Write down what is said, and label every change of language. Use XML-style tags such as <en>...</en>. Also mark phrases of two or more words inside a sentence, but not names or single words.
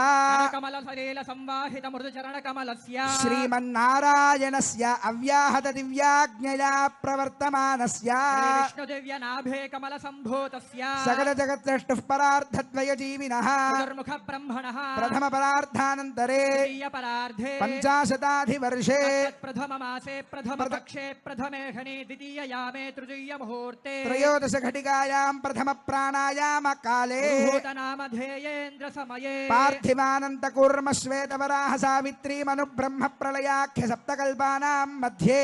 <sa>కమల సలీల సంవాహిత మృదు చరణ కమలస్య శ్రీమన్నారాయణస్య అవ్యాహత దివ్యాజ్ఞయా ప్రవర్తమానస్య విష్ణు దివ్య నాభే కమల సంభూతస్య సకల జగత్సృష్టుః పరార్థద్వయ జీవినః దుర్ముఖ బ్రహ్మణః ప్రథమ పరార్థానంతరే ద్వితీయ పరార్థే पंचाशताधिवर्षे प्रथम मासे प्रथम पक्षे प्रथमेहनि द्वितीययामे तृतीयमुहूर्ते त्रयोदश घटिकायां प्रथम प्राणायाम काले नामधेयेन्द्र समये पार्थिवानंत कूर्म श्वेतवराह सावित्री मनु ब्रह्म प्रलयाख्य सप्तकल्पानां मध्ये</sa>